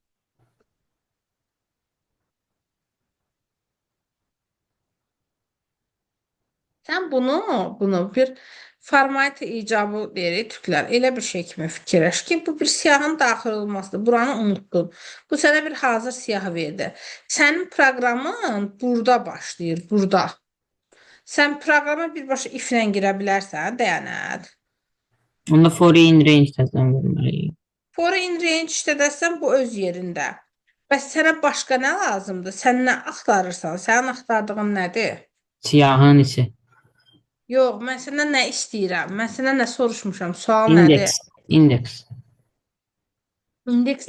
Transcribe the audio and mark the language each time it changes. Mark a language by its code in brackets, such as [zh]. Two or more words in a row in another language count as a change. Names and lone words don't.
[az] Sən bunu bir format icabı deyirik türklər. Elə bir şey kimi fikirləş ki, bu bir siyahının daxil olmasıdır. Buranı unuttun. Bu sənə bir hazır siyahı verdi. Sənin proqramın burada başlayır, burada. Sən proqrama birbaşa if-lə girə bilərsən, Dəyanət. Onda [en] for in range [az] təzdən verməliyik. [en] For in range [az] işlədərsən bu öz yerində. Bəs sənə başqa nə lazımdır? Sən nə axtarırsan? Sənin axtardığın nədir? Siyahın içi. Yox, mən səndən nə istəyirəm? Mən səndən nə soruşmuşam? Sual İndeks. nədir? İndeks. İndeks